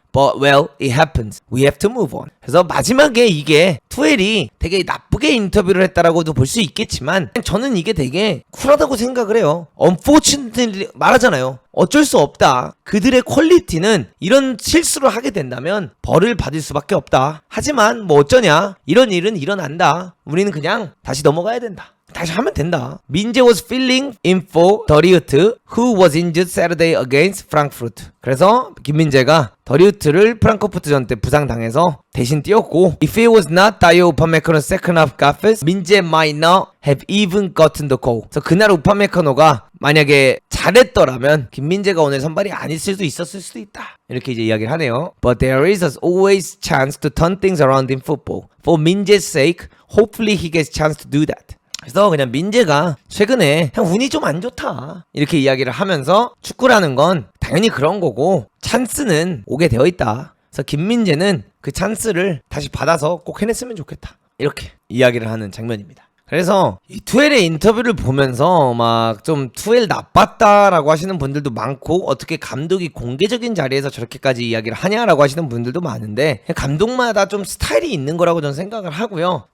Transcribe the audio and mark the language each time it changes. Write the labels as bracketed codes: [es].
[en] But well, it happens. We have to move on. [ko] 그래서 마지막에 이게 투엘이 되게 나쁘게 인터뷰를 했다라고도 볼 수 있겠지만 저는 이게 되게 쿨하다고 생각을 해요. Unfortunately 말하잖아요. 어쩔 수 없다. 그들의 퀄리티는 이런 실수를 하게 된다면 벌을 받을 수밖에 없다. 하지만 뭐 어쩌냐. 이런 일은 일어난다. 우리는 그냥 다시 넘어가야 된다. 다시 하면 된다. 민재 was filling in for 더리우트 who was injured Saturday against Frankfurt. 그래서 김민재가 더리우트를 프랑크푸르트전 때 부상당해서 대신 뛰었고 [en] If it was not Dayo Upamecano's second half gaffes, 민재 might not have even gotten the goal. [ko] 그래서 그날 우파메카노가 만약에 잘했더라면 김민재가 오늘 선발이 아닐 수도 있었을 수도 있다. 이렇게 이제 이야기를 하네요. [en] But there is always chance to turn things around in football. For Minje's sake, hopefully he gets a chance to do that. [ko] 그래서 그냥 민재가 최근에 그냥 운이 좀 안 좋다 이렇게 이야기를 하면서 축구라는 건 당연히 그런 거고 찬스는 오게 되어 있다. 그래서 김민재는 그 찬스를 다시 받아서 꼭 해냈으면 좋겠다 이렇게 이야기를 하는 장면입니다. 그래서 이 투엘의 인터뷰를 보면서 막 좀 투엘 나빴다라고 하시는 분들도 많고 어떻게 감독이 공개적인 자리에서 저렇게까지 이야기를 하냐라고 하시는 분들도 많은데 감독마다 좀 스타일이 있는 거라고 저는 생각을 하고요.